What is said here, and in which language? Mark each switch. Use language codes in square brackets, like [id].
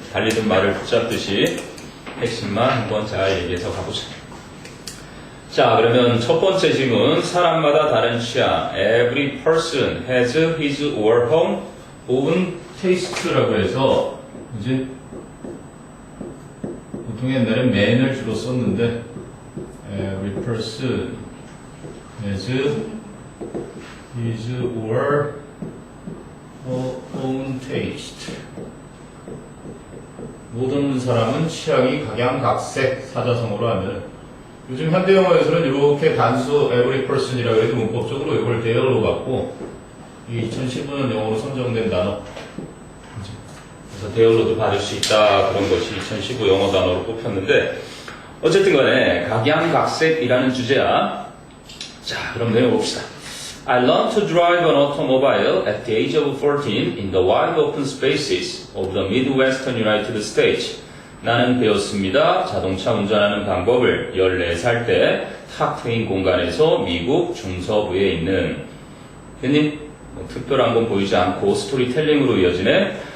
[ko] 달리던 말을 붙잡듯이 핵심만 한번 잘 얘기해서 가보자. 자, 그러면 첫 번째 질문. 사람마다 다른 취향. [en] Every person has his or her own taste [ko] 라고 해서 이제 보통 옛날에 man을 주로 썼는데 [en] Every person has his or her own taste. [ko] 모든 사람은 취향이 각양각색, 사자성어로 하면. 요즘 현대 영어에서는 이렇게 단수 [en] every person [ko] 이라고 해도 문법적으로 이걸 대열로 갖고 이 2015년 영어로 선정된 단어, 그래서 대열로도 받을 수 있다, 그런 것이 2015 영어 단어로 뽑혔는데, 어쨌든 간에 각양각색이라는 주제야. 자, 그럼 내려봅시다. [en] I learned to drive an automobile at the age of 14 in the wide open spaces of the Midwestern United States. [ko] 나는 배웠습니다. 자동차 운전하는 방법을 14살 때 탁 트인 공간에서 미국 중서부에 있는. 괜히 특별한 건 보이지 않고 스토리텔링으로 이어지네.